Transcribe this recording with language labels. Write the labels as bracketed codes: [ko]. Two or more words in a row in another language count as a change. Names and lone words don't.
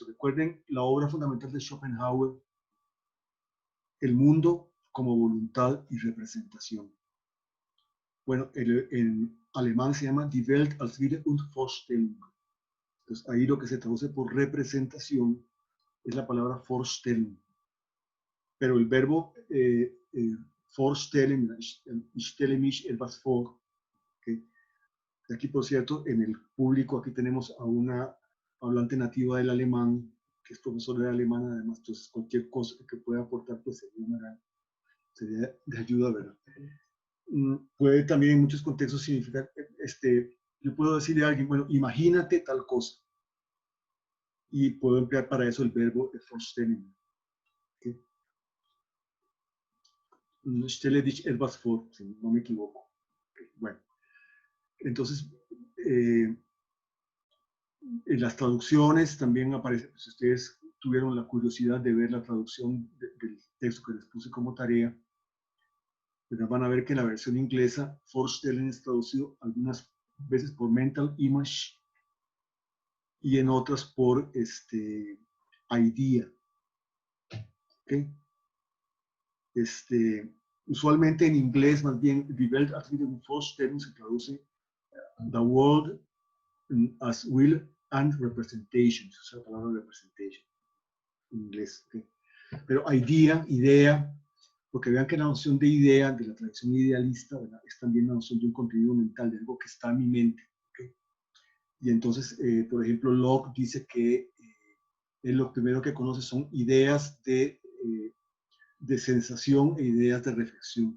[es] Recuerden la obra fundamental de Schopenhauer, El mundo como voluntad y representación. Bueno, en alemán se llama Die Welt als Wille und Vorstellung. Entonces ahí lo que se traduce por representación es la palabra Vorstellung. Pero el verbo vorstellen, [de] ich stelle mich etwas vor. [es] ¿Okay? Aquí, por cierto, en el público, aquí tenemos a una hablante nativa del alemán, que es profesora de alemán, además, entonces cualquier cosa que pueda aportar, pues sería de ayuda, ¿verdad? Puede también en muchos contextos significar, yo puedo decirle a alguien, bueno, imagínate tal cosa, y puedo emplear para eso el verbo vorstellen. [de] ¿Okay? Stelle dich etwas vor, [es] si no me equivoco. Okay, bueno, entonces, en las traducciones también aparece, pues, si ustedes tuvieron la curiosidad de ver la traducción del texto que les puse como tarea, pues van a ver que en la versión inglesa, Vorstellen es traducido algunas veces por [en] mental image [es] y en otras por idea. ¿Okay? Usualmente en inglés, más bien, Die Welt als Wille und Vorstellung se traduce [en] the world as will and representation, [es] o sea, la palabra representation en inglés. ¿Okay? Pero idea, porque vean que la noción de idea, de la tradición idealista, ¿verdad? Es también la noción de un contenido mental, de algo que está en mi mente. ¿Okay? Y entonces, por ejemplo, Locke dice que Él lo primero que conoce son ideas de sensación e ideas de reflexión.